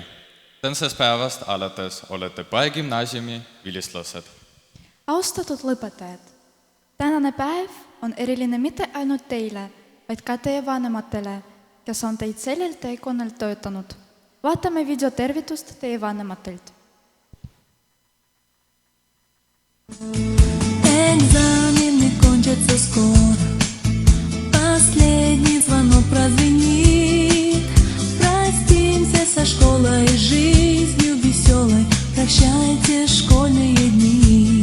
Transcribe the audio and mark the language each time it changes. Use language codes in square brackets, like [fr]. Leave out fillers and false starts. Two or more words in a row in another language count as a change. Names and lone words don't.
[et] Tänasest päevast alates olete Pae gümnaasiumi vilistlased. Austatud lõpetajad, tänane päev on eriline mitte ainult teile, vaid ka teie vanematele, kes on teid sellel teekonnal töötanud. Vaatame videotervitust teie vanematelt. [ru] Экзамены кончатся скоро, последний звонок прозвенит. Простимся со школой, жизнью веселой, прощайте школьные дни.